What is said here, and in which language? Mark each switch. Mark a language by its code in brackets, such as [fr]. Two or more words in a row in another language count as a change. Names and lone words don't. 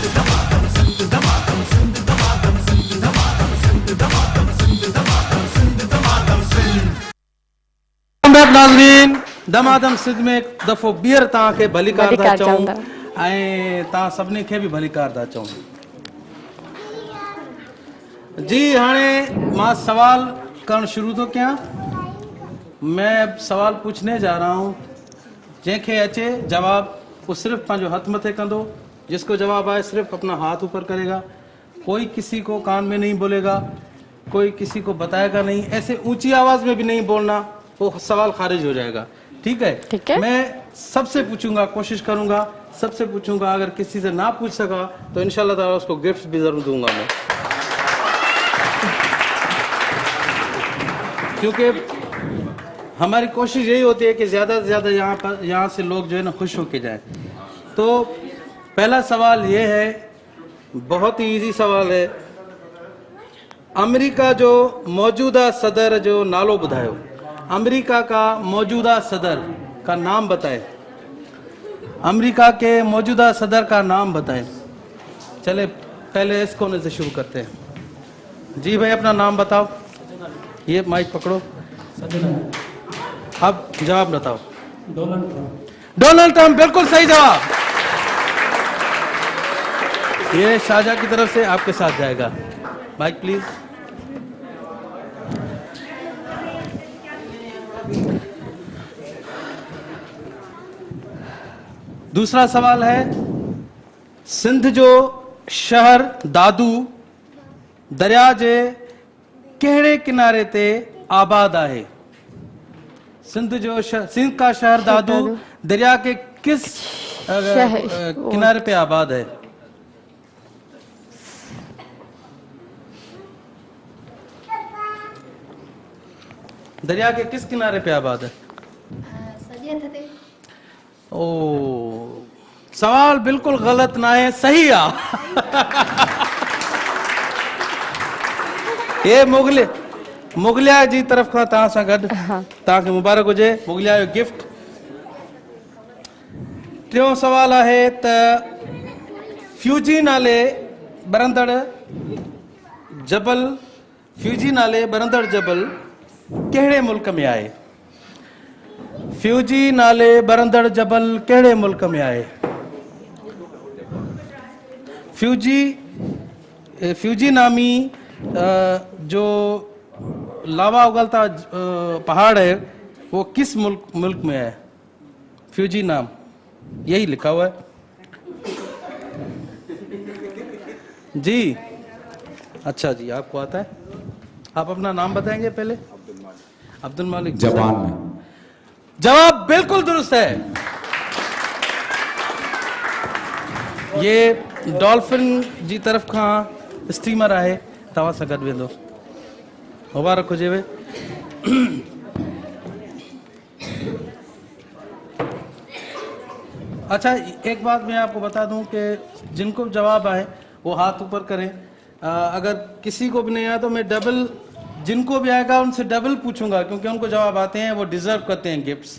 [sd] नाज़रीन दमादम सिंध में एक दफ़ो ॿीहर तव्हांखे भलीकार था चऊं ऐं तव्हां सभिनी खे बि भलीकार था चऊं। जी हाणे मां सवाल करण शुरू थो कयां। [ur] میں سوال پوچھنے جا رہا ہوں [sd] जंहिंखे अचे जवाब वो सिर्फ पंहिंजो हथ मथे कंदो। [ur] جس کو جواب آئے صرف اپنا ہاتھ اوپر کرے گا۔ کوئی کسی کو کان میں نہیں بولے گا کوئی کسی کو بتائے گا نہیں. ایسے اونچی آواز میں بھی نہیں بولنا وہ سوال خارج ہو جائے گا. ٹھیک ہے ٹھیک ہے. میں سب سے پوچھوں گا کوشش کروں گا سب سے پوچھوں گا. اگر کسی سے نہ پوچھ سکا تو ان شاء اللہ تعالیٰ اس کو گفٹ بھی ضرور دوں گا میں. کیونکہ ہماری کوشش یہی ہوتی ہے کہ زیادہ سے زیادہ یہاں سے لوگ جو ہے نا خوش ہو کے جائیں. تو پہلا سوال یہ ہے بہت ہی ایزی سوال ہے. [sd] अमेरिका जो मौजूदा सदर जो नालो बुधायो। [ur] امریکہ کا موجودہ صدر کا نام بتائے. امریکہ کے موجودہ صدر کا نام بتائیں. چلے پہلے اس کونے سے شروع کرتے ہیں. جی بھائی اپنا نام بتاؤ۔ یہ مائیک پکڑو۔ اب جواب بتاؤ. ڈونلڈ ٹرمپ بالکل صحیح جواب. یہ شاہجہاں کی طرف سے آپ کے ساتھ جائے گا. [en] mike please. [ur] دوسرا سوال ہے [sd] सिंध जो शहर दादू दरिया जे कहिड़े किनारे ते आबाद है। [ur] سندھ کا شہر دادو دریا کے کس کنارے پہ آباد ہے. دریا کے کس کنارے پہ آباد ہے. [sd] ओ सवाल बिल्कुल गलत ना है सही आ। ये मुगलिया जी तरफ खां तव्हां सां गॾु तव्हांखे मुबारक हुजे मुगलिया जो गिफ्ट। टियों सवाल है त फ्यूजी नाले बरंदड़ जबल कहिड़े मुल्क में आहे। फ्यूजी नाले बरंदड़ जबल कहिड़े मुल्क में आहे। [ur] فیوجی نامی جو لاوا اگلتا پہاڑ ہے وہ کس ملک میں ہے? فیوجی نام یہی لکھا ہوا ہے جی. اچھا جی، آپ کو آتا ہے? آپ اپنا نام بتائیں گے پہلے? अब्दुल मालिक। جاپان میں. جواب بالکل درست ہے. [sd] ये डॉल्फिन जी तरफ खां स्टीमर आहे, तव्हां सां गॾु वेंदो। मुबारक हुजेव। [ur] اچھا، ایک بات میں آپ کو بتا دوں کہ جن کو جواب آئے وہ ہاتھ اوپر کریں. اگر کسی کو بھی نہیں آیا تو میں ڈبل، جن کو بھی آئے گا ان سے ڈبل پوچھوں گا، کیونکہ ان کو جواب آتے ہیں، وہ ڈیزرو کرتے ہیں گفٹس.